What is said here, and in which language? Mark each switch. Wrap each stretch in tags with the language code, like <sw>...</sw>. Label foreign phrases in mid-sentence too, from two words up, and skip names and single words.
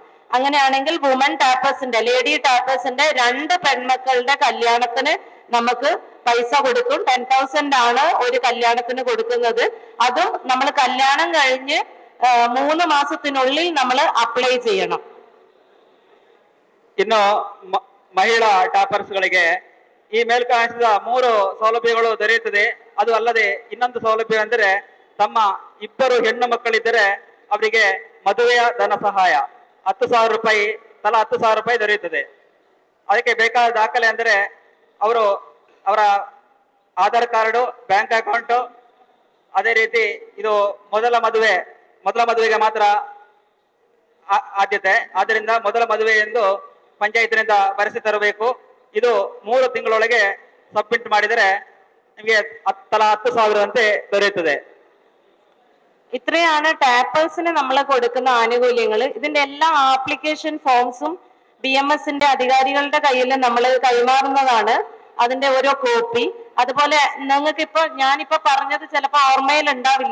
<ml>അങ്ങനെയാണെങ്കിൽ വുമൺ ടാപ്പേഴ്സിന്റെ, ലേഡി ടാപ്പേഴ്സിന്റെ 2 പെൺമക്കളുടെ കല്യാണത്തിന് നമുക്ക് പൈസ കൊടുക്കും. 10,000 ആണ് ഒരു കല്യാണത്തിന് കൊടുക്കുന്നത്. അതും നമ്മൾ കല്യാണം കഴിഞ്ഞ് 3 മാസത്തിനുള്ളിൽ നമ്മൾ അപ്ലൈ ചെയ്യണം.</ml> <kn>ಇನ್ನು ಮಹಿಳಾ ಟಾಪರ್ಸ್ಗಳಿಗೆ ಈ ಮೇಲ್ಕಾಣಿಸಿದ 3 ಸೌಲಭ್ಯಗಳು ದೊರೆಯುತ್ತದೆ. ಅದು ಅಲ್ಲದೆ ಇನ್ನೊಂದು ಸೌಲಭ್ಯ ಅಂದರೆ ತಮ್ಮ 2 ಹೆಣ್ಣು ಮಕ್ಕಳಿದ್ದರೆ ಅವರಿಗೆ ಮದುವೆಯ ಧನ ಸಹಾಯ 10,000 ರೂಪಾಯಿ, ತಲಾ 10,000 ರೂಪಾಯಿ ದೊರೆಯುತ್ತದೆ. ಅದಕ್ಕೆ ಬೇಕಾದ ದಾಖಲೆ ಅಂದರೆ ಅವರ ಆಧಾರ್ ಕಾರ್ಡು,</kn> <en>bank account,</en> <kn>ಅದೇ ರೀತಿ ಇದು ಮೊದಲ ಮದುವೆಗೆ ಮಾತ್ರ ಆದ್ಯತೆ. ಆದ್ದರಿಂದ ಮೊದಲ ಮದುವೆ ಎಂದು ಪಂಚಾಯತಿನಿಂದ ಬರೆಸಿ ತರಬೇಕು. ಇದು 3 ತಿಂಗಳೊಳಗೆ ಸಬ್ಮಿಟ್ ಮಾಡಿದರೆ ನಿಮಗೆ ತಲಾ 10,000 ಅಂತೆ ದೊರೆಯುತ್ತದೆ.</kn> <ml>ഇത്രയാണ് ടാപ്പേഴ്സിന് നമ്മൾ കൊടുക്കുന്ന ആനുകൂല്യങ്ങൾ. ഇതിന്റെ എല്ലാ ആപ്ലിക്കേഷൻ ഫോംസും BMSന്റെ അധികാരികളുടെ കയ്യിൽ നമ്മൾ കൈമാറുന്നതാണ്. അതിന്റെ ഓരോ കോപ്പി. അതുപോലെ നിങ്ങൾക്കിപ്പോ ഞാനിപ്പോ പറഞ്ഞത് ചിലപ്പോൾ ഓർമ്മയിൽ ഉണ്ടാവില്ല.</ml>